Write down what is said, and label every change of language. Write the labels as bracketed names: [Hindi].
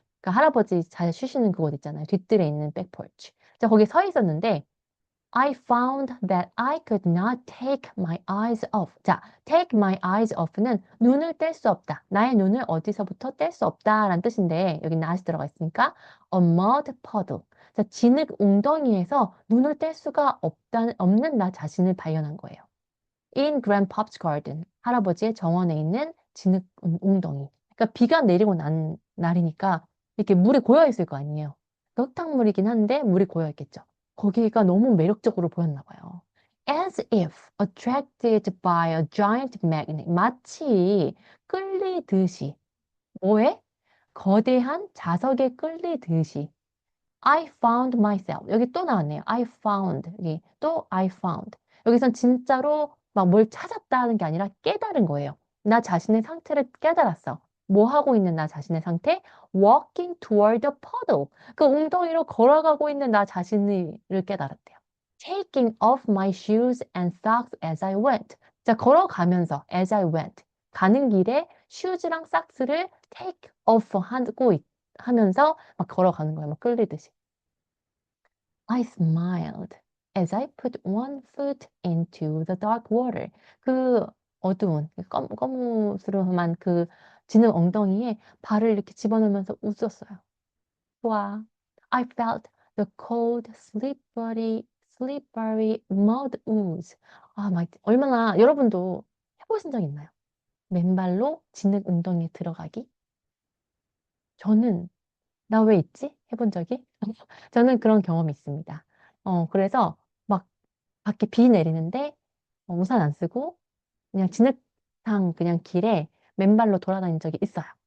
[Korean] 그러니까 할아버지 잘 쉬시는 그곳 있잖아요. 뒤뜰에 있는 백포치. 자, 거기 서 있었는데 [English] I found that I could not take my eyes off. [Korean] 자, take my eyes off는 눈을 뗄 수 없다. 나의 눈을 어디서부터 뗄 수 없다라는 뜻인데 여기 not이 들어가 있으니까 [English] a mud puddle. [Korean] 자, 진흙 웅덩이에서 눈을 뗄 수가 없는 나 자신을 발견한 거예요. [English] In Grandpa's garden. [Korean] 할아버지의 정원에 있는 진흙 웅덩이. 그러니까 비가 내리고 난 날이니까 이렇게 물이 고여 있을 거 아니에요. 그러니까 흙탕물이긴 한데 물이 고여 있겠죠. 거기가 너무 매력적으로 보였나 봐요. [English] As if attracted by a giant magnet. [Korean] 마치 끌리듯이. 뭐에? 거대한 자석에 끌리듯이. [English] I found myself. [Korean] 여기 또 나왔네요. [English] I found. 여기 또 I found. [Korean] 여기선 진짜로 막 뭘 찾았다는 게 아니라 깨달은 거예요. 나 자신의 상태를 깨달았어. 뭐 하고 있는 나 자신의 상태? [English] Walking toward the puddle. [Korean] 그 웅덩이로 걸어가고 있는 나 자신을 깨달았대요. [English] Taking off my shoes and socks as I went. [Korean] 자, 걸어가면서 [English] as I went. [Korean] 가는 길에 슈즈랑 삭스를 take off 하면서 막 걸어가는 거예요. 막 끌리듯이. [English] I smiled as I put one foot into the dark water. [Korean] 그 어두운, 거무스름한 그 진흙 엉덩이에 발을 이렇게 집어넣으면서 웃었어요. 좋아. [English] I felt the cold, slippery mud ooze. [Korean] 얼마나, 여러분도 해보신 적 있나요? 맨발로 진흙 웅덩이에 들어가기? 저는 나 왜 있지? 해본 적이? 저는 그런 경험이 있습니다. 그래서 막 밖에 비 내리는데 우산 안 쓰고 그냥 진흙탕 그냥 길에 맨발로 돌아다닌 적이 있어요.